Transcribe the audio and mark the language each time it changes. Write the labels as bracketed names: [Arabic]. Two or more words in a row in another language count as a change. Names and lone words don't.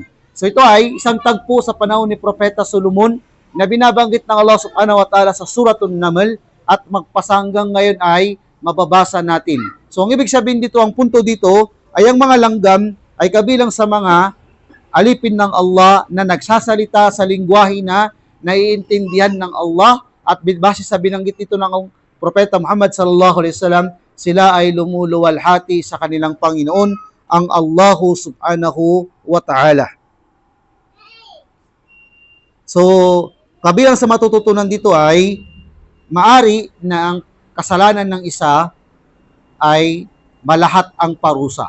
[Filipino] So ito ay isang tagpo sa panahon ni Propeta Solomon na binabanggit ng [Arabic] الله سبحانه وتعالى [Filipino] sa Suratun Naml at magpasanggang ngayon ay mababasa natin. So ang ibig sabihin dito, ang punto dito ay ang mga langgam ay kabilang sa mga alipin ng Allah na nagsasalita sa lingwahe na naiintindihan ng Allah, at base sa binanggit ito ng Propeta Muhammad [Arabic] صلى الله عليه وسلم, [Filipino] sila ay lumuluwalhati sa kanilang Panginoon, ang [Arabic] الله سبحانه وتعالى. [Filipino] So, kabilang sa matututunan dito ay maari na ang kasalanan ng isa ay malahat ang parusa.